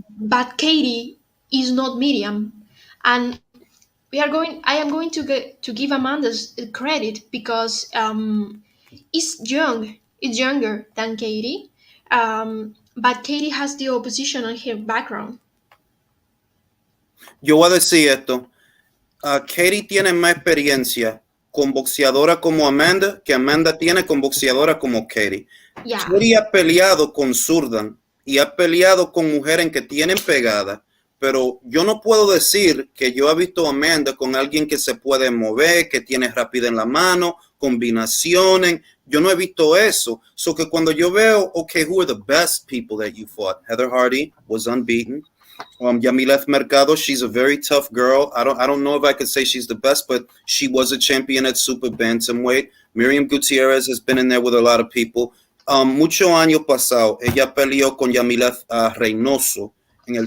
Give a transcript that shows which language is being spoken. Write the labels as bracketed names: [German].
[English] but Katie is not Miriam. And I am going to give Amanda's credit because it's younger than Katie, but Katie has the opposition on her background. [Spanish] Yo voy a decir esto. Katie tiene más experiencia con boxeadora como Amanda que Amanda tiene con boxeadora como Katie. [English] Yeah, [Spanish] Katie ha peleado con Zurdan y ha peleado con mujeres que tienen pegada, pero yo no puedo decir que yo he visto a Amanda con alguien que se puede mover, que tiene rapidez en la mano, combinaciones. Yo no he visto eso. So que cuando yo veo, [English] okay, who are the best people that you fought? Heather Hardy was unbeaten. Yamileth Mercado, she's a very tough girl. I don't know if I could say she's the best, but she was a champion at super bantamweight. Miriam Gutierrez has been in there with a lot of people. [Spanish] Mucho año pasado, ella peleó con Yamileth Reynoso en el